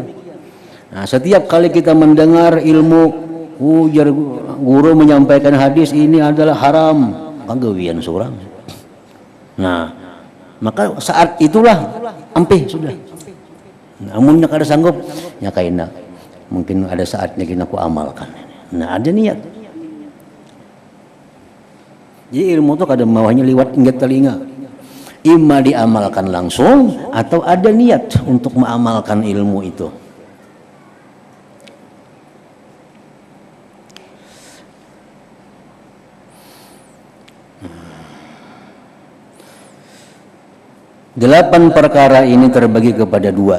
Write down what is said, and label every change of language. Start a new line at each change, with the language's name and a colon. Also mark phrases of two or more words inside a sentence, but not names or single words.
Indonesian: Nah, setiap kali kita mendengar ilmu, guru menyampaikan hadis ini adalah haram, panggawian seorang.
Banjar: Nah, maka saat itulah ampih sudah. Namunnya kada sanggup, ya kaina mungkin ada saatnya kita aku amalkan.
Indonesian: Nah, ada niat.
Banjar: Jadi ilmu itu kada maunya liwat ingat telinga.
Indonesian: Ima diamalkan langsung atau ada niat untuk mengamalkan ilmu itu. Delapan perkara ini terbagi kepada dua.